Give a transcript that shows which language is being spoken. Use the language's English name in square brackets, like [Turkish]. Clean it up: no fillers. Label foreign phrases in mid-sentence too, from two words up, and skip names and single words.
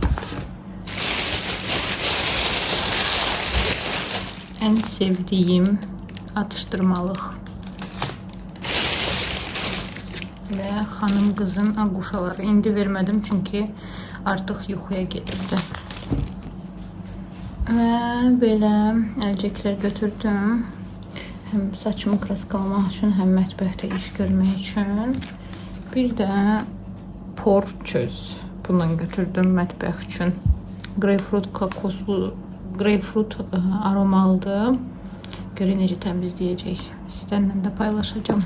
[Turkish] En sevdiğim atıştırmalık. Ve hanım kızın aguşaları. [Azerbaijani] İndi vermedim çünkü artık yuxuya getirdi. Ve böyle əlcəklər götürdüm. Hem saçımı kraskalamaq üçün, hem mətbəxdə iş görmək üçün. Bir də porçöz bundan götürdüm mətbəx üçün. Greyfrut kokoslu, greyfrut aromalıdır. Görək necə təmizləyəcək. Sizlərlə də paylaşacağım.